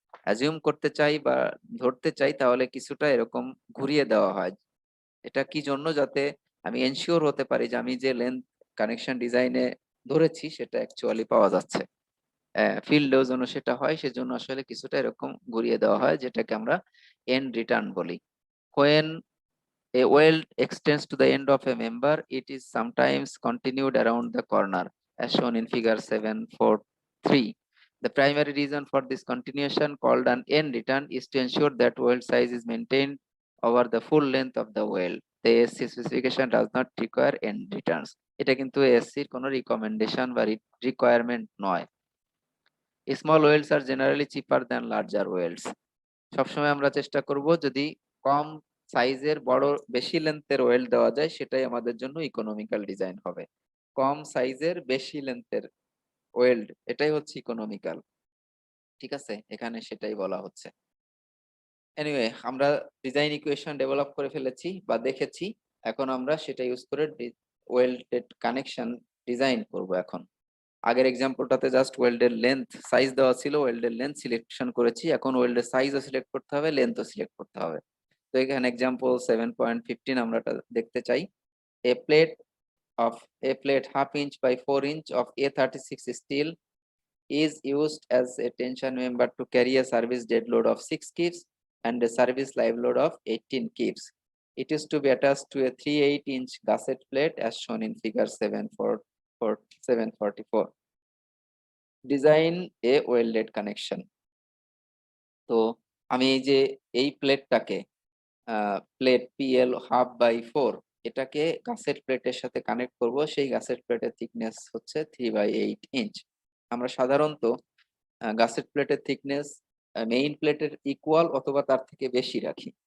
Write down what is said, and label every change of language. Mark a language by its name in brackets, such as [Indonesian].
[Bangla] Assume করতে চাই বা ধরতে চাই তাহলে কিছুটা এরকম ঘুরিয়ে দেওয়া হয়। এটা কি জন্য? যাতে আমি এনশিওর হতে পারি যে আমি যে লেন্থ কানেকশন ডিজাইনে ধরেছি সেটা অ্যাকচুয়ালি পাওয়া যাচ্ছে। ফিল্ডেও যেন সেটা হয় সেজন্য আসলে কিছুটা এরকম ঘুরিয়ে দেওয়া হয়, যেটাকে আমরা এন্ড রিটার্ন বলি। [English] When a weld extends to the end of a member, it is sometimes continued around the corner, as shown in figure 7.4.3. The primary reason for this continuation, called an end return, is to ensure that weld size is maintained over the full length of the weld. The ASC specification does not require end returns. [Bangla] এটা কিন্তু ASC এর কোনো recommendation বা requirement নয়। [English] Small welds are generally cheaper than larger welds. [Bangla] সবসময় আমরা চেষ্টা করব যদি কম সাইজের বড় বেশি লেন্থের ওয়েল্ড দেওয়া যায় সেটাই আমাদের জন্য ইকোনমিক্যাল ডিজাইন হবে। কম সাইজের বেশি লেন্থের ওয়েল্ড এটাই হচ্ছে ইকোনমিক্যাল। ঠিক আছে, এখানে সেটাই বলা হচ্ছে। এনিওয়ে, আমরা ডিজাইন ইকুয়েশন ডেভেলপ করে ফেলেছি বা দেখেছি। এখন আমরা সেটা ইউজ করে ওয়েল্ডেড কানেকশন ডিজাইন করব। এখন আগের এক্সাম্পলটাতে জাস্ট ওয়েল্ডের লেন্থ সাইজ দেওয়া ছিল, ওয়েল্ডের লেন্থ সিলেকশন করেছি। এখন ওয়েল্ডের সাইজও সিলেক্ট করতে হবে, লেন্থও সিলেক্ট করতে হবে। তো এখানে এক্সাম্পল 7.15 আমরা এটা দেখতে চাই। [English] A plate of a plate half inch by 4 inch of A36 steel is used as a tension member to carry a service dead load of 6 kibs and a service live load of 18 kibs. It is to be attached to a 3/8-inch gusset plate as shown in figure 744. Design a welded connection. [Bangla] তো আমি এই যে এই প্লেটটাকে plate PL half by 4 এটাকে gusset প্লেটের সাথে connect করব। সেই গাসেট প্লেটের থিকনেস হচ্ছে 3/8 ইঞ্চ। আমরা সাধারণত গাসেট প্লেটের থিকনেস মেইন প্লেটের ইকুয়াল অথবা তার থেকে বেশি রাখি।